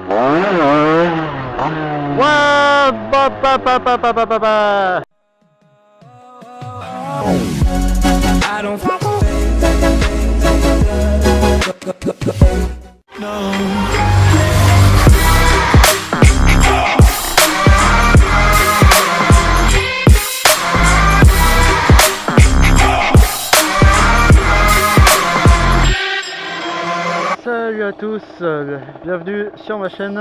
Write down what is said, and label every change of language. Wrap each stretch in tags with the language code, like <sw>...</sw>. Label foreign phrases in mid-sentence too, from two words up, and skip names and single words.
<en>Ouah, ba, ba, ba, ba, ba, ba, ba, ba. I don't no.</en> <fr>Salut à tous, bienvenue sur ma chaîne.</fr>